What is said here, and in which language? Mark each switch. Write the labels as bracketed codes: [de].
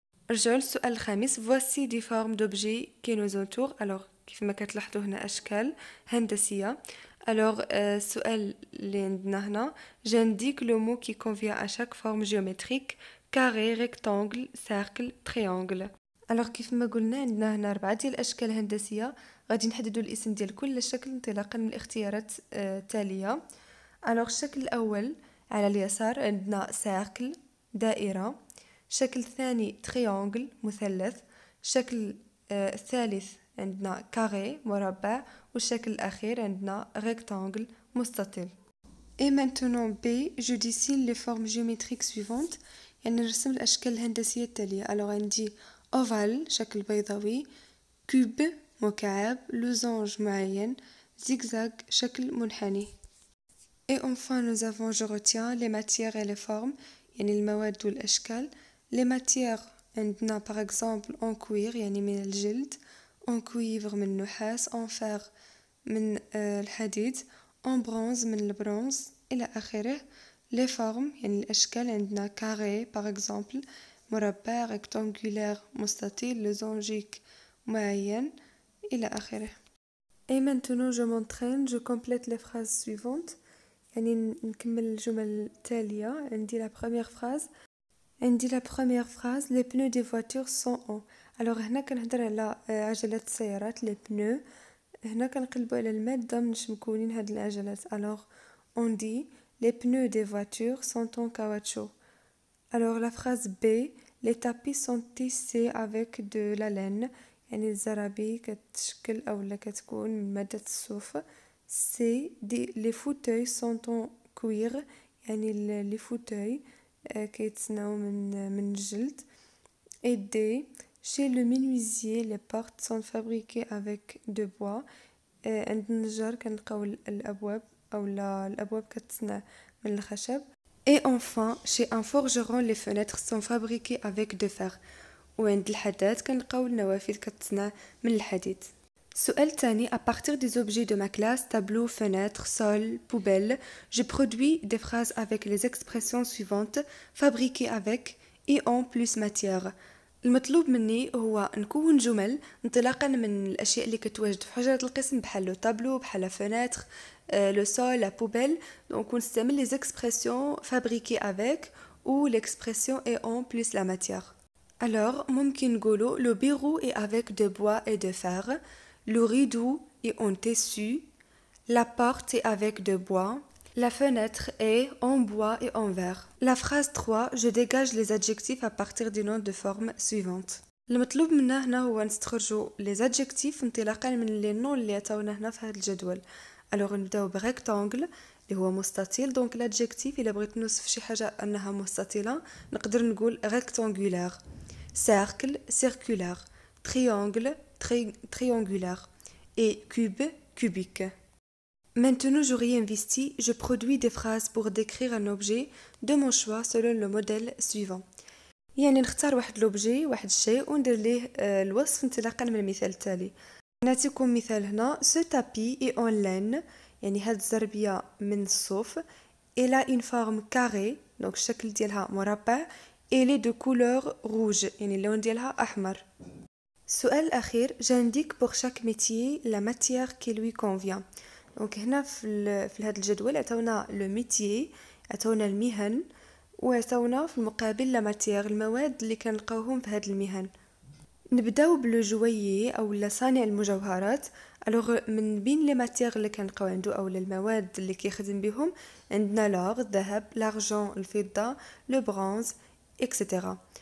[ar] رجعوا للسؤال الخامس. [fr] voici des formes d'objets qui nous entourent. [ar] alors كيف ما كتلاحظوا هنا أشكال هندسية. [fr] alors [ar] السؤال اللي عندنا هنا [fr] j'indique le mot qui convient à chaque forme géométrique carré, rectangle, cercle, triangle. [ar] alors كيف ما قلنا عندنا هنا 4 ديال الاشكال الهندسيه غادي نحددوا الاسم ديال كل شكل انطلاقا من الاختيارات التاليه. alors الشكل الاول على اليسار عندنا cercle دائره، الشكل الثاني triangle مثلث، الشكل الثالث عندنا carré مربع، والشكل الاخير عندنا rectangle مستطيل. [fr] et maintenant B je dessine les formes géométriques suivantes [ar] يعني نرسم الاشكال الهندسيه التاليه. alors عندي ovale شكل بيضاوي، كوب مكعب، لوزانج معين، زيغزاغ شكل منحني. [fr] et enfin nous avons je retiens les matières et les formes [ar] يعني المواد والأشكال. [fr] les matières [ar] عندنا [fr] par exemple en cuir [ar] يعني من الجلد، [fr] en cuivre [ar] من النحاس، [fr] en fer [ar] من الحديد، [fr] en bronze [ar] من البرونز إلى آخره. [fr] les formes [ar] يعني الأشكال عندنا [fr] carré par exemple [ar] مربع، rectangulaire مستطيل، لوزانجيك معين إلى آخره. [fr] et maintenant je m'entraîne je complète les phrases suivantes [ar] يعني نكمل الجمل التالية. [fr] عندي la première phrase les pneus des voitures sont en. [ar] alors هنا كنهضر على عجلات السيارات [fr] les pneus. [ar] هنا كنقلبوا على المادة منش مكونين هاد العجلات. [fr] alors on dit les pneus des voitures sont en caoutchouc. alors la phrase B les tapis sont tissés avec de la laine [ar] يعني الزرابي كتشكل أو كتكون من مادة الصوف. [fr] C les fauteuils sont en cuir يعني les fauteuils [ar] كيتصنعوا من الجلد. [fr] et D chez le menuisier les portes sont fabriquées avec de bois [ar] عند النجار كنلقاو الأبواب أو الأبواب كتصنع من الخشب. [fr] et enfin chez un forgeron les fenêtres sont fabriquées avec de fer [ar] وعند الحداد كنلقاو النوافذ كتصنع من الحديد. السؤال الثاني [fr] à partir des objets de ma classe tableau, fenêtre, sol, poubelle je produis des phrases avec les expressions suivantes fabriquées avec et en plus matière. [ar] المطلوب مني هو نكون جمل انطلاقا من الاشياء اللي كتواجد في حجرة القسم بحال لو طابلو بحال فenêtre [fr] le sol, la poubelle. donc ونستعمل les expressions fabriquées avec ou l'expression et en plus la matière. alors [ar] ممكن نقولوا [fr] le bureau est avec de bois et de fer, le rideau est en tissu, la porte est avec de bois, la fenêtre est en bois et en verre. la phrase 3 je dégage les adjectifs à partir des noms de forme suivantes. [ar] المطلوب منا هنا هو نستخرجوا [fr] les adjectifs [ar] انطلاقا من [fr] les noms [ar] اللي عطاونا هنا في هذا الجدول. alors نبداو بريكتانجل اللي هو مستطيل. [fr] donc l'adjectif [ar] إلا بغيت نوصف شي حاجة أنها مستطيلة نقدر نقول rectangulaire. [fr] cercle circulaire, triangle triangulaire et cube cubique. Maintenant j'aurai investi, je produis des phrases pour décrire un objet de mon choix selon le modèle suivant. [ar] يعني نختار واحد لوبجي واحد الشيء وندير ليه الوصف انطلاقا من المثال التالي. نعطيكم مثال هنا [fr] ce tapis est en laine [ar] يعني هاد الزربية من الصوف. [fr] elle a une forme carrée donc الشكل ديالها مربع. elle est de couleur rouge [ar] يعني اللون ديالها أحمر. السؤال الأخير [fr] j'indique pour chaque métier la matière qui lui convient. [ar] donc هنا في هذا الجدول عطاونا لو ميتيي عطاونا المهن وعطاونا في المقابل لا ماتيير المواد اللي كنلقاوهم في هذه المهن. نبداو بلو جويي او صانع المجوهرات. الوغ من بين لي ماتيير اللي كنلقاو عنده او المواد اللي كيخدم بهم عندنا لور الذهب، لارجون الفضه، لو برونز اكسيتيرا.